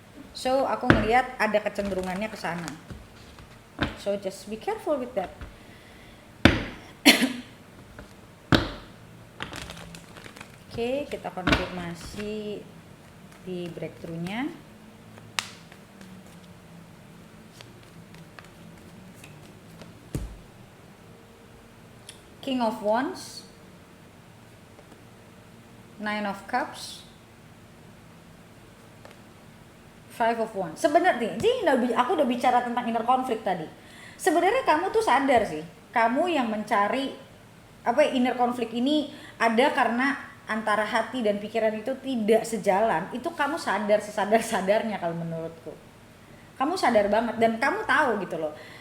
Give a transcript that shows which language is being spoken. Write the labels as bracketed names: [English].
[Indonesian] So aku ngelihat ada kecenderungannya ke sana. [English] So just be careful with that. [Indonesian] Oke, kita konfirmasi di breakthrough-nya. King of Wands, Nine of Cups, Five of Wands. Sebenarnya, jadi aku udah bicara tentang inner conflict tadi. Sebenarnya kamu tuh sadar sih, kamu yang mencari inner conflict ini ada karena antara hati dan pikiran itu tidak sejalan. Itu kamu sadar sesadar-sadarnya kalau menurutku. Kamu sadar banget dan kamu tahu gitu loh.